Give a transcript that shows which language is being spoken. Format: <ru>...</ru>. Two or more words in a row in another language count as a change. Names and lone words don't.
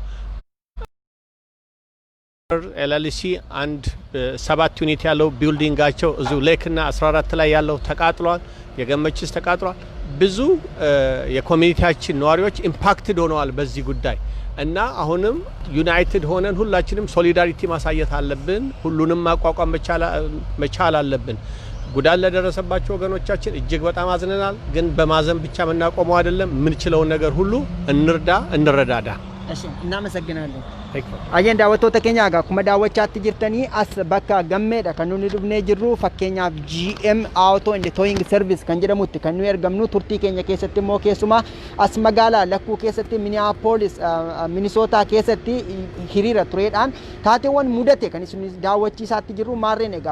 <am>ኤልኤልሲ አንድ 7 ዩኒት ያለው ቢልዲንጋቸው እዚሁ ሌክና 14 ላይ ያለው ተቃጥሏል። የገመችስ ተቃጥሏል። ብዙ የኮሚኒቲያችን ነዋሪዎች ኢምፓክትድ ሆነዋል በዚህ ጉዳይ እና አሁንም ዩናይትድ ሆነን ሁላችንም ሶሊዳሪቲ ማሳየት አለብን። ሁሉንም ማቋቋም መቻል አለብን። ጉዳት ለደረሰባቸው ወገኖቻችን እጅግ በጣም አዝነናል። ግን በማዘን ብቻ የምናቆመው አይደለም። የምንችለውን ነገር ሁሉ እንረዳዳ። እሺ እናመሰግናለን።</am> <om>Ajeen daawwattoota keenya egaa akkuma daawwachaatti jirtanii as bakka gammeedha kan nuti dhufnee jirru fakkeenyaaf GM Auto and Towing Service kan jedhamutti kan nuyi argamnu turtii keenya keessatti immoo keessumaa as magaalaa lakkuu keessatti Minneapolis Minnesota keessatti hiriira tureedhaan taateewwan mudate kan isin daawwachiisaatti jirru maarreen egaa</om>